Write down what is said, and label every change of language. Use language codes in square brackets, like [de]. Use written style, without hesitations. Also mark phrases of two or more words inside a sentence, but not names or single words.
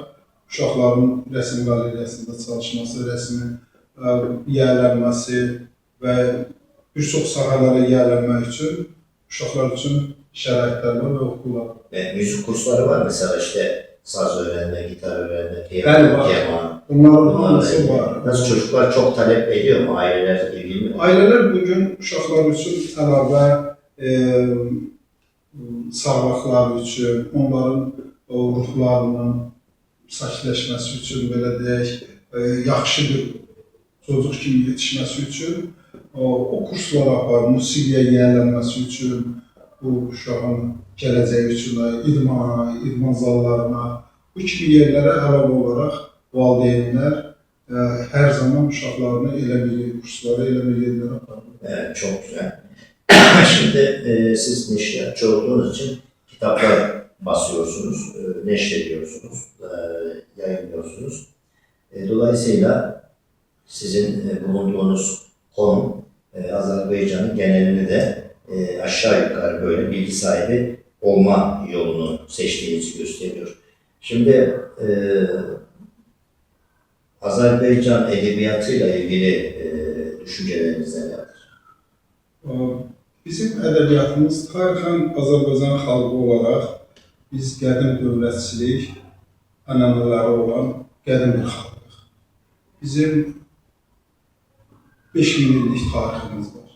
[az] Uşaqların rəsm qaleriyasında çalışması, rəsmin yiyələnməsi və bir çox sahələrə yiyələnmək üçün uşaqlar üçün şəraitlər var və okullar var. [tr] Müzik kursları var mesela işte saz öğrenme, gitar öğrenme, [az] Bəli, var. [tr] keman. [az] Bunların hamısı var. [tr] Nasıl çocuklar çok talep ediyor mu? Aileler ilgili mi? [az] Ailələr bugün uşaqlar üçün əlavə sağlıqları üçün, onların ruhlarının sakitləşməsi üçün, belə deyək, yaxşı bir çocuk kimi yetişməsi üçün o kurslara aparır, musiqiyə yiyələnməsi üçün, bu uşağın gələcəyi üçün, idman zallarına, bu kimi yerlərə əlavə olaraq valideynlər hər zaman uşaqlarını elə bir kurslara, elə bir yerlərə aparır. [tr] Evet, çok güzel. Şimdi siz neşriyatçı olduğunuz için kitaplar basıyorsunuz, neşrediyorsunuz, yayınlıyorsunuz. Dolayısıyla sizin bulunduğunuz konum Azerbaycan'ın genelini de aşağı yukarı böyle bilgi sahibi olma yolunu seçtiğinizi gösteriyor. Şimdi Azerbaycan edebiyatıyla ilgili düşünceleriniz nelerdir? [az] Bizim ədəbiyyatımız tarixən Azərbaycan xalqı olaraq biz qədim dövlətçilik ənənələri olan qədim bir xalqıq. Bizim 5000 illik tariximiz var.